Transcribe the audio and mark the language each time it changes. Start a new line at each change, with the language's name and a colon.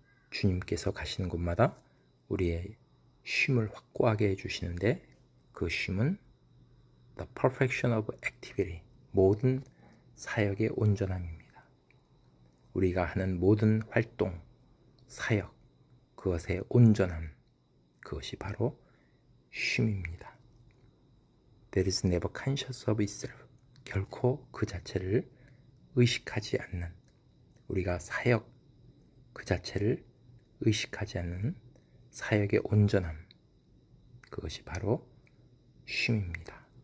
Korean: 주님께서 가시는 곳마다 우리의 쉼을 확고하게 해주시는데 그 쉼은
English: the perfection of activity,
Korean: 모든 사역의 온전함입니다. 우리가 하는 모든 활동, 사역, 그것의 온전함, 그것이 바로 쉼입니다.
English: That is never conscious of itself.
Korean: 결코 그 자체를 의식하지 않는, 우리가 사역 그 자체를 의식하지 않는 사역의 온전함, 그것이 바로 쉼입니다.